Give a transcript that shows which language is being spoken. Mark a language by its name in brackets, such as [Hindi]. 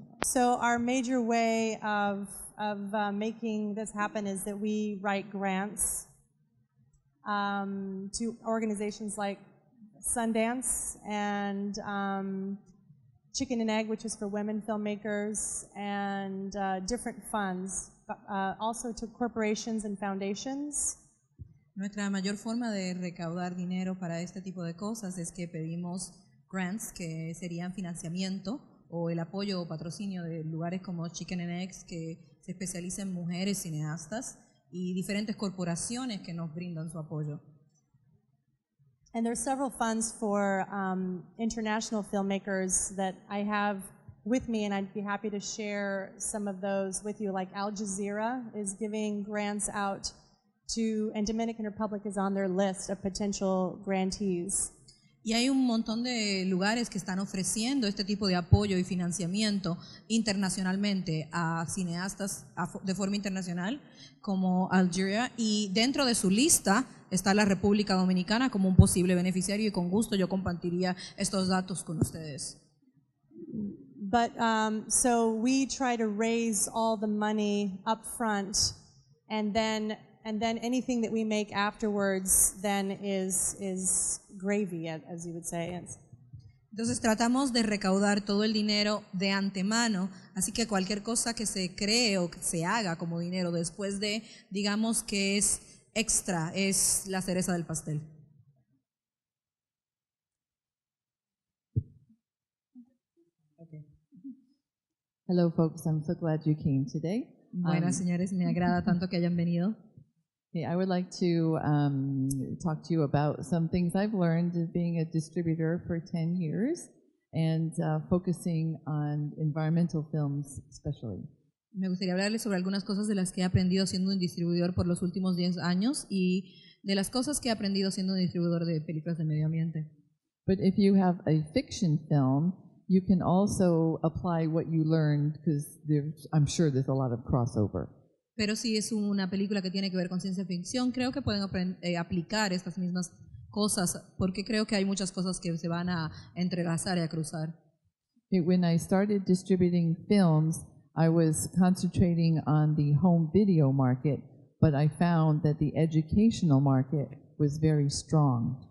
[English] So our major way of making this happen is that we write grants to organizations like Sundance and Chicken and Egg, which is for women filmmakers, and different funds, also to corporations and foundations. [Spanish] Nuestra mayor forma de recaudar dinero para este tipo de cosas es que pedimos grants, que serían financiamiento o el apoyo o patrocinio de lugares como Chicken and Eggs, que se especializan en mujeres cineastas, y diferentes corporaciones que nos brindan su apoyo. [English] And there's several funds for international filmmakers that I have with me, and I'd be happy to share some of those with you. Like Al Jazeera is giving grants out to, and Dominican Republic is on their list of potential grantees. [Spanish] Y hay un montón de lugares que están ofreciendo este tipo de apoyo y financiamiento internacionalmente a cineastas de forma internacional, como Algeria, y dentro de su lista está la República Dominicana como un posible beneficiario, y con gusto yo compartiría estos datos con ustedes. [English] But so we try to raise all the money up front, and then anything that we make afterwards then is gravy, as you would say. [Spanish] Entonces tratamos de recaudar todo el dinero de antemano, así que cualquier cosa que se cree o que se haga como dinero después de, digamos que es extra, es la cereza del pastel. [English] Hello, folks. I'm so glad you came today. [Spanish] Buenas, señores. Me agrada tanto que hayan venido. [English] Okay, I would like to talk to you about some things I've learned as being a distributor for 10 years and focusing on environmental films especially. [Spanish] Me gustaría hablarles sobre algunas cosas de las que he aprendido siendo un distribuidor por los últimos 10 años y de las cosas que he aprendido siendo un distribuidor de películas de medio ambiente. [English] But if you have a fiction film, you can also apply what you learned because I'm sure there's a lot of crossover. [Spanish] Pero si es una película que tiene que ver con ciencia ficción, creo que pueden aplicar estas mismas cosas, porque creo que hay muchas cosas que se van a entrelazar y a cruzar. [English] When I started distributing films, I was concentrating on the home video market, but I found that the educational market was very strong.